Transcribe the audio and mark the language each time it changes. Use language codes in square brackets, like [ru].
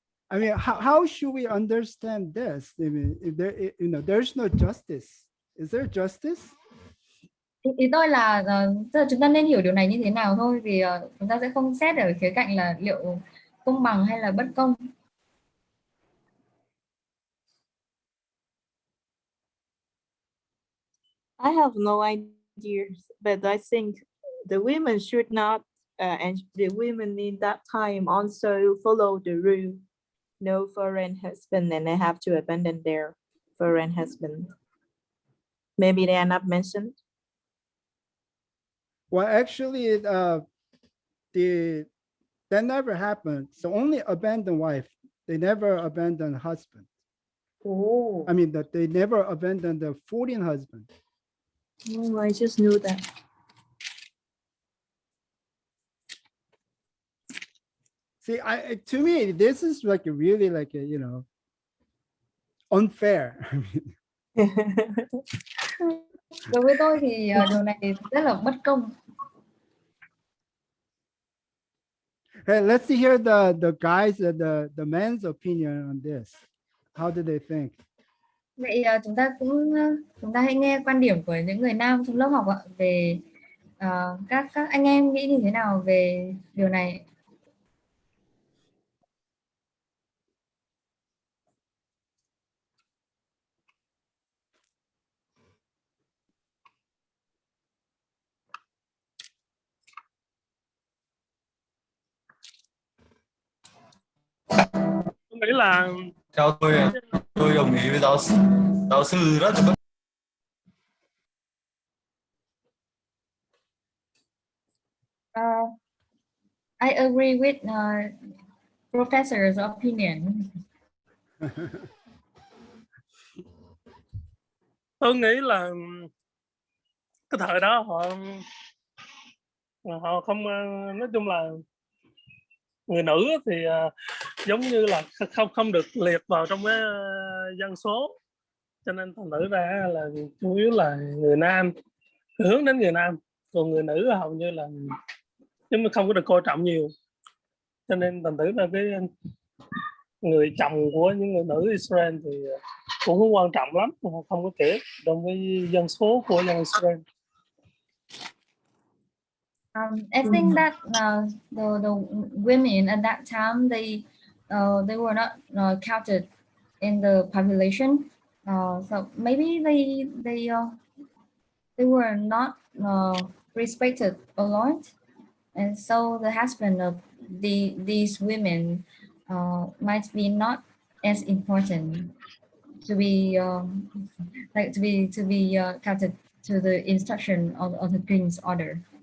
[en] I mean, how should we understand this? I mean, if there's no justice. Is there justice? [vi] Ý tôi là chúng ta nên hiểu điều này như thế nào thôi, vì chúng ta sẽ không xét ở khía cạnh là liệu công bằng hay là bất công. [en] I have no idea, but I think the women should not, and the women in that time also follow the rule: no foreign husband, and they have to abandon their foreign husband. Maybe they are not mentioned. Well, actually, that never happened. So only abandoned wife. They never abandoned husband. Oh, I mean, that they never abandoned the 14 husband. oh, I just knew that. See, to me, this is like a really like a, unfair. [vi] Đối với tôi thì điều này rất là bất công. [en] Hey, let's hear the guys, the men's opinion on this. How do they think? [vi] Vậy chúng ta hãy nghe quan điểm của những người nam trong lớp học ạ, về các anh em nghĩ như thế nào về điều này. Tôi nghĩ là Theo tôi đồng ý với giáo sư rất là [en] I agree with professor's opinion. [vi] Tôi nghĩ là cái thời đó họ không, nói chung là người nữ thì giống như là không được liệt vào trong cái dân số, cho nên thành thử ra là chủ yếu là người nam, hướng đến người nam, còn người nữ hầu như là nhưng mà không có được coi trọng nhiều, cho nên thành thử ra cái người chồng của những người nữ Israel thì cũng không quan trọng lắm, không có kể trong với dân số của dân Israel. [en] I think that the women at that time they were not counted in the population, so maybe they were not respected a lot, and so the husband of these women might be not as important to be counted to the instruction of the king's order.